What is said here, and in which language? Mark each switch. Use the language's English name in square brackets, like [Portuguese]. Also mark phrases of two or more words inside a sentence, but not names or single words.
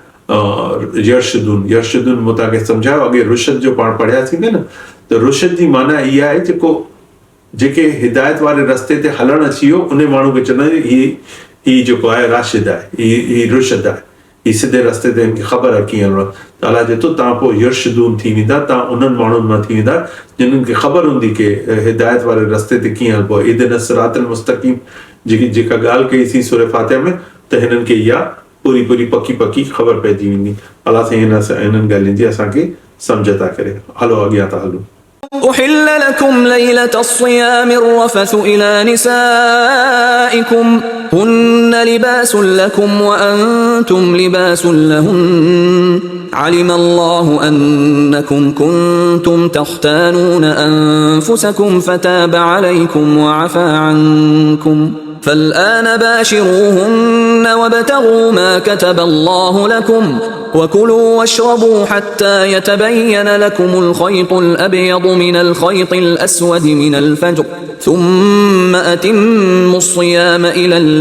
[Sindhi] यरशदून मूं तव्हांखे सम्झायो अॻे रुशद जो पाण पढ़ियासीं न त रुशद जी माना इहा आहे जेके हिदायत वारे रस्ते ते हलणु अची वियो उन माण्हू खे चवंदा ही जेको आहे राशिद आहे ही रुशद आहे ही सिधे रस्ते ते हिनखे ख़बर आहे कीअं हलणो त अलाह चए थो तव्हां पोइ यरशदून थी वेंदा तव्हां उन्हनि माण्हुनि मां थी वेंदा जिन्हनि खे ख़बर हूंदी की हिदायत वारे रस्ते ते कीअं हलिबो आहे [Arabic] اهدنا الصراط المستقيم [Sindhi] जेका ॻाल्हि कईसीं सूरह फातिहा में त हिननि खे इहा पूरी पकी ख़बर पइजी वेंदी अलाह साईं हिननि ॻाल्हियुनि जी असांखे सम्झ था करे हलो अॻियां था हलूं [Arabic] أحل لكم ليلة الصيام الرفث إلى نسائكم هن لباس لكم وأنتم لباس لهن علم الله أنكم كنتم تختانون أنفسكم فتاب عليكم وعفى عنكم فالآن باشروهن وابتغوا ما كتب الله لكم وكلوا واشربوا حتى يتبين لكم الخيط الأبيض من الخيط الأسود من الفجر ثم أتموا الصيام إلى